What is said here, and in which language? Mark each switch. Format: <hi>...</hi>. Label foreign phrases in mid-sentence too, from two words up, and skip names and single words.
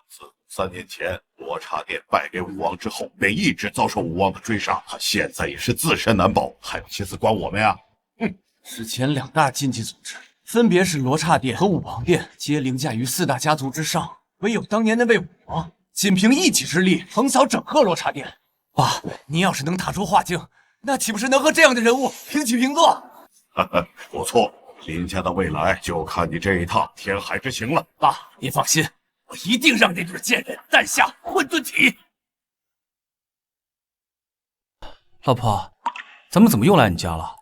<zh>自3年前羅剎殿敗給武王之後，便一直遭受武王的追殺，他現在也是自身難保，還有心思管我們呀？之前2大禁忌組織，分別是羅剎殿和武王殿，皆凌駕於4大家族之上，唯有當年那位武王，僅憑一己之力橫掃整個羅剎殿。爸，您要是能打出化境，那豈不是能和這樣的人物平起平坐？不錯，林家的未來就看你這一趟天海之行了。爸，您放心，我一定讓那对賤人诞下混沌体。老婆，咱们怎么又来你家了？</zh>